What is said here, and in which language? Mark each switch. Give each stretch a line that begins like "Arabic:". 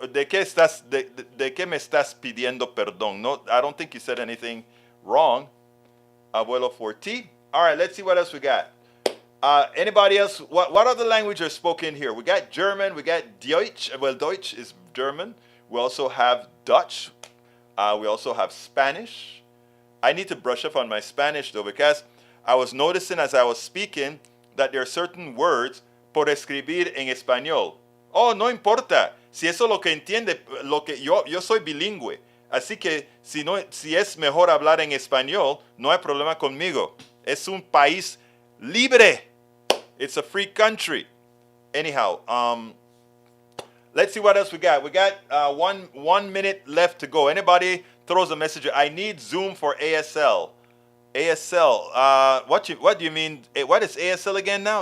Spanish: ¿De qué me estás pidiendo perdón?
English: No, I don't think you said anything wrong. Abuelo 4T. All right, let's see what else we got. Anybody else? What other language are spoken here? We got German. We got Deutsch. Well, Deutsch is German. We also have Dutch. We also have Spanish. I need to brush up on my Spanish, though, because I was noticing as I was speaking that there are certain words
Spanish: por escribir en español. Oh, no importa. Si eso lo que entiende, yo soy bilingüe. Así que si es mejor hablar en español, no hay problema conmigo. Es un país libre.
English: It's a free country. Anyhow, let's see what else we got. We got 1 minute left to go. Anybody throws a message? I need Zoom for ASL. ASL. What do you mean? What is ASL again now?